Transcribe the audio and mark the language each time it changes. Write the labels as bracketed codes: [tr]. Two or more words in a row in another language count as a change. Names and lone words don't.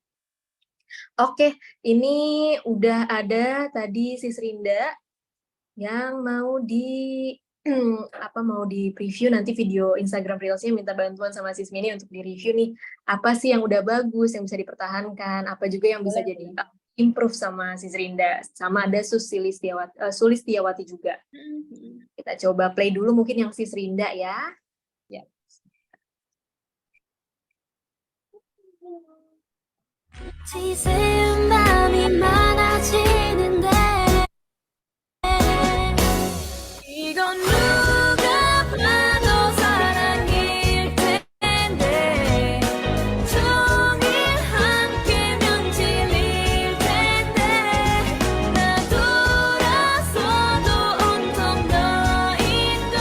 [id] Oke, ini udah ada tadi Sis Rinda yang mau di mau di preview nanti video Instagram Reels-nya, minta bantuan sama Sis Mini untuk di review nih. Apa sih yang udah bagus, yang bisa dipertahankan, apa juga yang bisa jadi improve sama Sis Rinda. Sama ada Sulistiawati juga. Kita coba play dulu mungkin yang Sis Rinda ya. Ya. [ko] 지새운 밤이 많아지는데 이건 누가 봐도 사랑일 텐데 종일 함께면 질릴 텐데 나 돌아서도 온통 너인